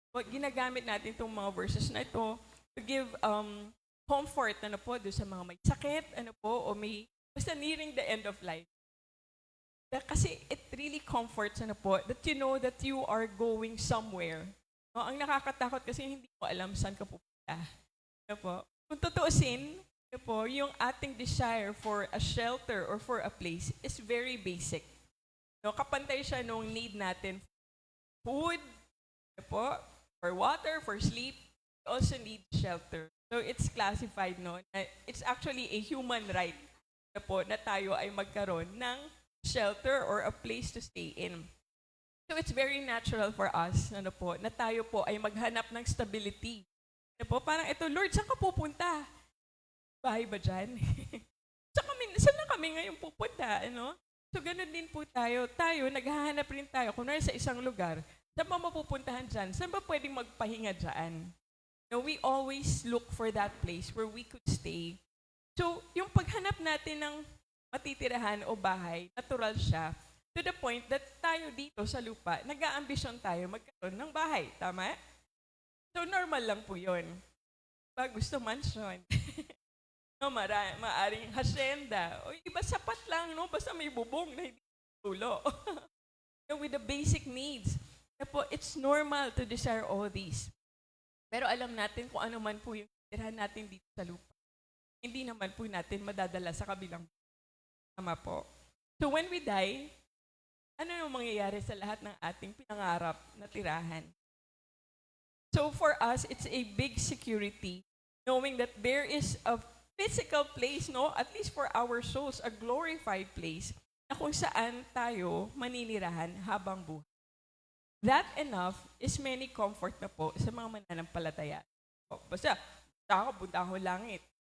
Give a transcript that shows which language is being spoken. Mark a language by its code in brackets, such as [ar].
[tl] Ginagamit natin itong mga verses na ito [en] to give comfort [tl] ano po doon sa mga may sakit ano po o may basta [en] nearing the end of life. Kasi it really comforts ano po that you know that you are going somewhere. [tl] No, ang nakakatakot kasi hindi mo alam saan ka pupunta. [en] Ano po? [tl] Kung tutuusin, ano po, yung ating [en] desire for a shelter or for a place is very basic. No, [tl] kapantay siya nung [en] need natin food, ano po, for water, for sleep, we also need shelter. So it's classified, no? It's actually a human right [tl] na po na tayo ay magkaroon ng [en] shelter or a place to stay in. So it's very natural for us, [tl] ano po, na tayo po ay maghanap ng stability. Ano po, parang ito, Lord, saan ka pupunta? Bahay ba dyan? Saan na kami ngayon pupunta? Ano? So ganun din po tayo. Tayo, naghahanap rin tayo. Kung sa isang lugar, saan ba mapupuntahan dyan? Saan ba pwedeng magpahinga dyan? [en] No, we always look for that place where we could stay. [tl] So, yung paghanap natin ng matitirahan o bahay, natural siya, [en] to the point that [tl] tayo dito sa lupa, nag-aambisyon tayo magkaroon ng bahay. Tama? So, normal lang po yun. Pag gusto mansion, no, maaring hacienda, o iba sapat lang, no? Basta may bubong na hindi tulo. No, [en] with the basic needs. It's normal to desire all these. [tl] Pero alam natin kung ano man po yung tirahan natin dito sa lupa. Hindi naman po natin madadala sa kabilang. Tama po. [en] So when we die, [tl] ano yung mangyayari sa lahat ng ating pinangarap na tirahan? [en] So for us, it's a big security knowing that there is a physical place, no, at least for our souls, a glorified place [tl] na kung saan tayo maninirahan habang buhay. [en] that enough is many comfort [tl] na po sa mga mananampalataya. O, basta punta ako langit.